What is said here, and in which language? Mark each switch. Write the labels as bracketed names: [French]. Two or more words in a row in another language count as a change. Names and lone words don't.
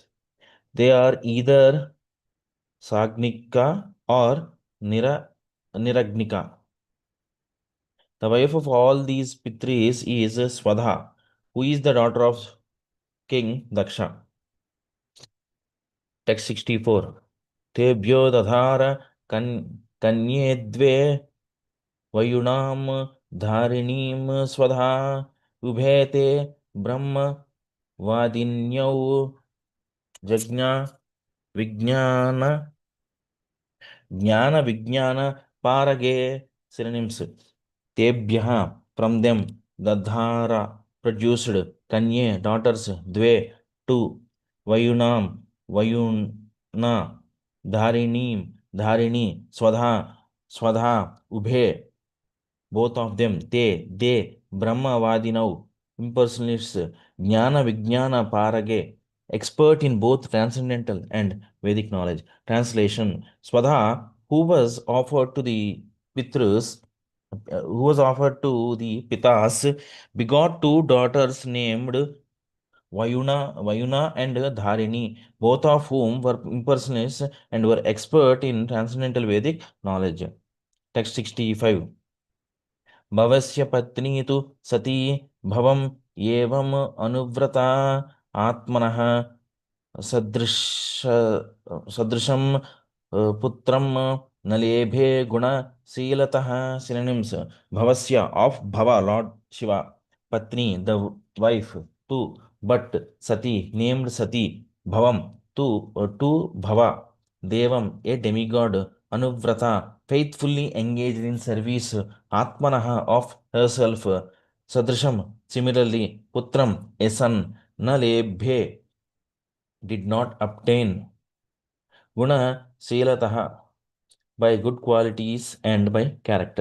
[English] They are either Sagnika or Niragnika. The wife of all these Pitris is Swadha, who is the daughter of King Daksha. Text 64. [Sanskrit] Tebhyo dadhara kanye dve vayunam dharinim swadha ubhete brahma vadinyau jagna vijnana parage. [English] Synonyms. Tebhyaha, from them. Dadhara, produced. Kanye, daughters. Dve, 2. Vayunam, Vayuna. [Sanskrit] Dharinim, Dharini. Swadha, Ubhe, [English] both of them. They, Brahmavadinau, impersonalists. [Sanskrit] Jnana Vijnana Parage, [English] expert in both transcendental and Vedic knowledge. Translation. Swadha, who was offered to the Pitrus, who was offered to the Pitas, begot two daughters named Vayuna and Dharini, both of whom were impersonalists and were expert in transcendental Vedic knowledge. Text 65. [Sanskrit] भवस्य पत्नी तु सती भवम् एवम् अनुव्रता आत्मनः सदृश सदृशं पुत्रं न लेभे गुणशीलतः. [English] Synonyms: भवस्य of Bhava, Lord Shiva, Patni, the wife, tu, but, Sati, named Sati, Bhavam, to Bhava, Devam, a demigod, Anuvrata, faithfully engaged in service, Atmanaha, of herself, Sadrisham, similarly, Putram, a son, [Sanskrit] na lebhe, [English] did not obtain, [Sanskrit] Guna Silataha, [English] by good qualities and by character.